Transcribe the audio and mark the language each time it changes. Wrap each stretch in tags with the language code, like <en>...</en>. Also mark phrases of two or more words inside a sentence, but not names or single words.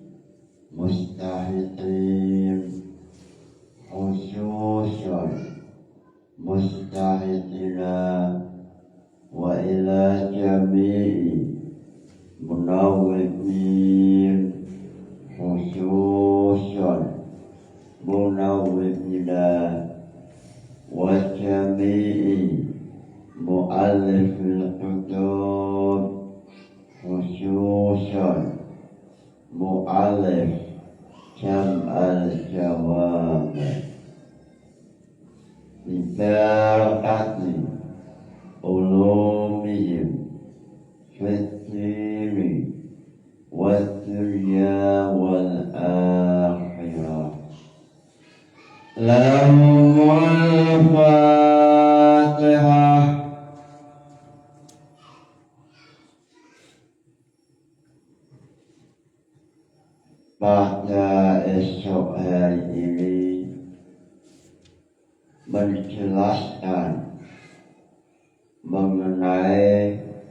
<ar>مجتهدين خصوصا مجتهدينا وإلى جميع منوبين خصوصا منوبينا وجميع مؤلفي الكتب خصوصا مؤلف جمع الجواب ببركة علومهم في الدين والدنيا والآخرة. لهم الفاتحة.</ar> <id>Pada esok hari ini menjelaskan mengenai</id>